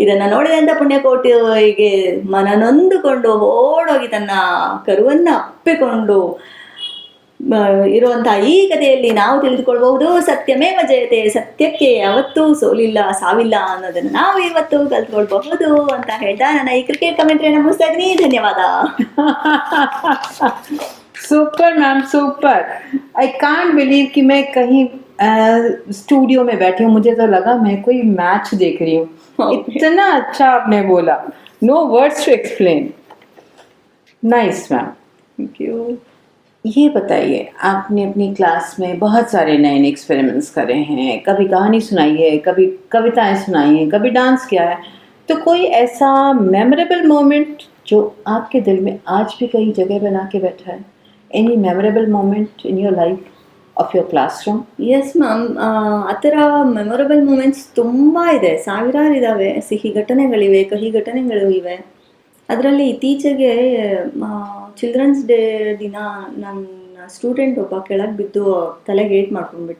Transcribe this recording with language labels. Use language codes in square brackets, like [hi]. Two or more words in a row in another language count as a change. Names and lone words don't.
[kn] ಇದನ್ನ ನೋಡಿದಂತ ಪುಣ್ಯಕೋಟಿಗೆ ಮನನೊಂದುಕೊಂಡು ಓಡೋಗಿ ತನ್ನ ಕರುವನ್ನ ಅಪ್ಪಿಕೊಂಡು ಇರುವಂತಹ ಈ ಕಥೆಯಲ್ಲಿ ನಾವು ತಿಳಿದುಕೊಳ್ಬಹುದು [sa] सत्यमेव जयते, [kn] ಸತ್ಯಕ್ಕೆ ಯಾವತ್ತೂ ಸೋಲಿಲ್ಲ, ಸಾವಿಲ್ಲ ಅನ್ನೋದನ್ನ ನಾವು ಇವತ್ತು ಕಲ್ತ್ಕೊಳ್ಬಹುದು ಅಂತ ಹೇಳ್ತಾ ನನ್ನ ಈ [en] cricket commentaryಯನ್ನು [kn] ಮುಗಿಸ್ತಾ ಇದ್ದೀನಿ. ಧನ್ಯವಾದ. [en] super ma'am, super. I can't believe [hi] कि मैं कहीं स्टूडियो में बैठी हूँ. मुझे तो लगा मैं कोई मैच देख रही हूँ. इतना अच्छा आपने बोला. [en] no words to explain. nice ma'am. thank you. [hi] ये बताइए, आपने अपनी क्लास में बहुत सारे नए नए एक्सपेरिमेंट्स करे हैं. कभी कहानी सुनाई है, कभी कविताएं सुनाई हैं, कभी डांस किया है. तो कोई ऐसा [en] memorable moment [hi] जो आपके दिल में आज भी कहीं जगह बना के बैठा है? [en] Any memorable moment in your life of your classroom? yes ma'am, [kn] ಆ ಥರ [en] memorable moments [kn] ತುಂಬ ಇದೆ, ಸಾವಿರಾರು ಇದ್ದಾವೆ. ಸಿಹಿ ಘಟನೆಗಳಿವೆ, ಕಹಿ ಘಟನೆಗಳು ಇವೆ. ಅದರಲ್ಲಿ ಇತ್ತೀಚೆಗೆ [en] children's day [kn] ದಿನ ನನ್ನ ಸ್ಟೂಡೆಂಟ್ ಒಬ್ಬ ಕೆಳಗೆ ಬಿದ್ದು ತಲೆಗೆ ಏಟ್ ಮಾಡ್ಕೊಂಡ್ಬಿಟ್ಟ.